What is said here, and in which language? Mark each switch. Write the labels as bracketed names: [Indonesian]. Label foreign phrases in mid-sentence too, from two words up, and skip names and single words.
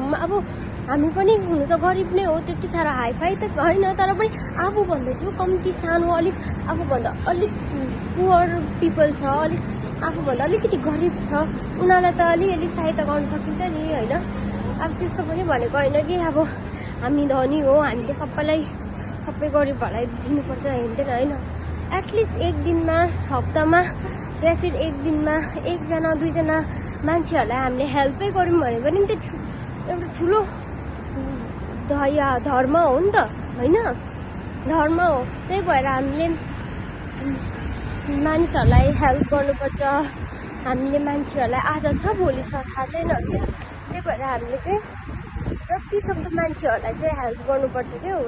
[Nepali] अब हामी पनि हुनु त गरिब नै हो, त्यति साह्रो हाइफाई त होइन, तर पनि आफूभन्दा जो कम्ती सानो अलिक आफूभन्दा अलिक [English] poor people [Nepali] छ, अलिक आफूभन्दा अलिकति गरिब छ, उनीहरूलाई त अलिअलि सहायता गर्न सकिन्छ नि होइन। अब त्यस्तो पनि भनेको होइन कि अब हामी धनी हो हामीले सबैलाई सबै गरिबहरूलाई दिनुपर्छ हेर्दैन होइन। एटलिस्ट एक दिनमा हप्तामा [Hindi] या फिर [Nepali] एक दिनमा एकजना दुईजना मान्छेहरूलाई हामीले हेल्पै गऱ्यौँ भने पनि त एउटा ठुलो धर्म हो नि त होइन, धर्म हो। त्यही भएर हामीले मानिसहरूलाई हेल्प गर्नुपर्छ। हामीले मान्छेहरूलाई आज छ भोलि छ थाहा छैन क्या, त्यही भएर हामीले चाहिँ जति सक्दो मान्छेहरूलाई चाहिँ हेल्प गर्नुपर्छ क्या हो।